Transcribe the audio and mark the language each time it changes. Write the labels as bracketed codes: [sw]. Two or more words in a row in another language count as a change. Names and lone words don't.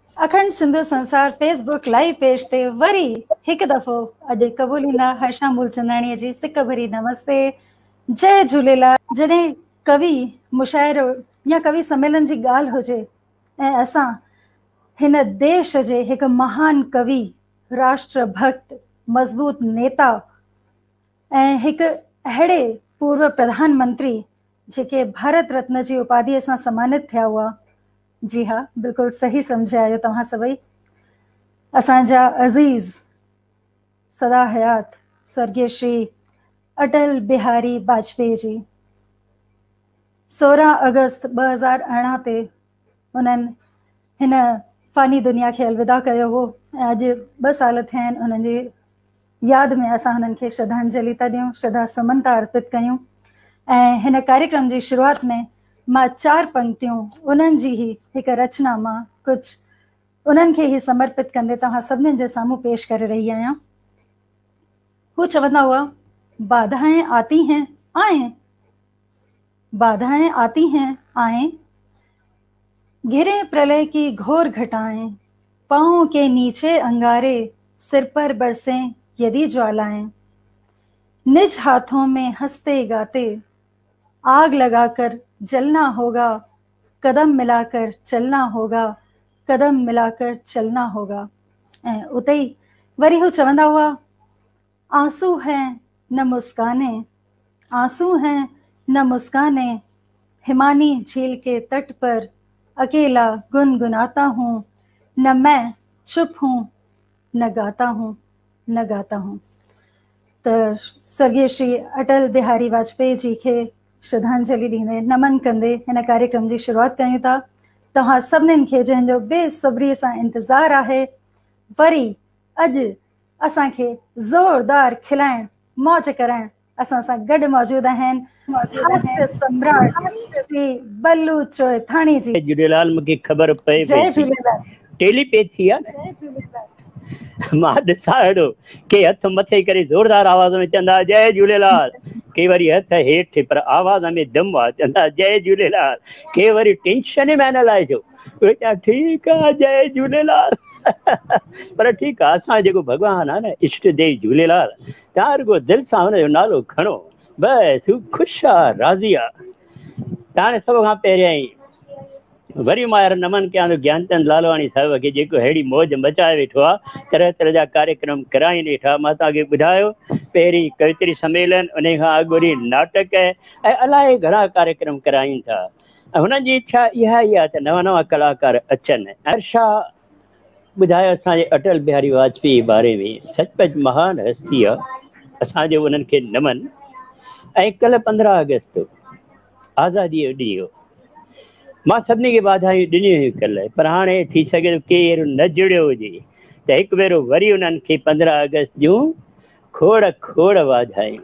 [sd] अखंड सिंधु संसार फेसबुक लाइव पेज ते वरी एक दफ़ो अॼु क़बूलींदा हर्षा मूलचंदाणीअ जी सिक भरी नमस्ते। जय झूलेलाल। जॾहिं कवि मुशाइरो या कवि सम्मेलन जी ॻाल्हि हुजे ऐं असां हिन देश जे हिकु महान कवि, राष्ट्र भक्त, मज़बूत नेता ऐं हिकु अहिड़े पूर्व प्रधानमंत्री जेके भारत रत्न जी उपाधिअ सां सम्मानित थिया हुआ, जी हाँ, बिल्कुलु सही सम्झिया आहियो तव्हां सभई, असांजा अज़ीज़ सदा हयात स्वर्गीय श्री अटल बिहारी वाजपेयी जी 16 अगस्त 2018 ते उन्हनि हिन फ़ानी दुनिया खे अलविदा कयो हो ऐं अॼु 2 साल थिया आहिनि उन्हनि जी यादि में असां हुननि खे श्रद्धांजलि था ॾियूं, श्रद्धा सुमन था अर्पित कयूं। ऐं हिन कार्यक्रम जी शुरूआत में मां 4 पंक्तियूं उन्हनि जी ही हिकु रचना मां कुझु उन्हनि खे ही समर्पित कंदे तव्हां सभिनीनि जे साम्हूं पेश करे रही आहियां। हू चवंदा हुआ, [hi] बाधाएं आती हैं आए, बाधाएं आती हैं आए, घिरे प्रलय की घोर घटाएं, पाँव के नीचे अंगारे, सिर पर बरसें यदि ज्वालाएं, निज हाथों में हंसते गाते, आग लगाकर जलना होगा, कदम मिलाकर चलना होगा, कदम मिलाकर चलना होगा। [sd] ऐं उते ही वरी हू चवंदा हुआ, [hi] आंसू हैं न मुस्काने, आंसू हैं न मुस्काने, हिमानी झील के तट पर अकेला गुनगुनाता हूँ, न मैं चुप हूँ न गाता हूँ, न गाता हूँ। [sd] तो स्वर्गीय श्री अटल बिहारी वाजपेयी जी के श्रद्धांजलि ॾींदे नमन कंदे हिन कार्यक्रम जी शुरूआत कयूं था। तव्हां सभिनीनि खे जंहिंजो बेसब्रीअ सां इंतज़ारु आहे, वरी अॼु असांखे ज़ोरदार खिलाइण मौज कराइण असां सां गॾु मौजूद आहिनि हास्य सम्राट श्री बल्लू चोइथाणी जी। जय झूलेलाल। मूंखे ख़बर पए जय झूलेलाल। टेलीपैथी आहे न, मां ॾिसां अहिड़ो के हथ मथे करे ज़ोरदार आवाज़ में चवंदा जय झूलेलाल, के वरी हथ हेठि पर आवाज़ में दम आहे चवंदा जय झूलेलाल, के वरी टेंशन में न लाइजो, उहे चवंदा ठीकु आहे जय झूलेलाल। पर ठीकु आहे, असां जेको भॻवानु आहे न इष्ट देव झूलेलाल, तव्हां रुगो दिलि सां हुनजो नालो खणो, बसि हू ख़ुशि आहे, राज़ी आहे। तव्हां सभ खां पहिरियां ई वरी मां यार नमन कयां थो ज्ञानचंद लालवाणी साहिब खे, जेको अहिड़ी मौज मचाए वेठो आहे, तरह तरह जा कार्यक्रम कराइनि वेठा। मां तव्हांखे ॿुधायो, पहिरीं कवित्री सम्मेलन, उन खां अॻु वरी नाटक ऐं अलाए घणा कार्यक्रम कराइनि था। ऐं हुननि जी इच्छा इहा ई आहे त नवां नवां कलाकार अचनि। हर्षा ॿुधायो असांजे अटल बिहारी वाजपेयी जे बारे में, सचपच महान हस्ती आहे, असांजो उन्हनि खे नमन। ऐं कल्ह 15 अगस्त आज़ादीअ जो ॾींहुं, मां सभिनी खे वाधायूं ॾिनियूं हुयूं कल्ह, पर हाणे थी सघे थो केरु न जुड़ियो हुजे त हिकु भेरो वरी उन्हनि खे 15 अगस्त जूं खोड़ खोड़ वाधायूं।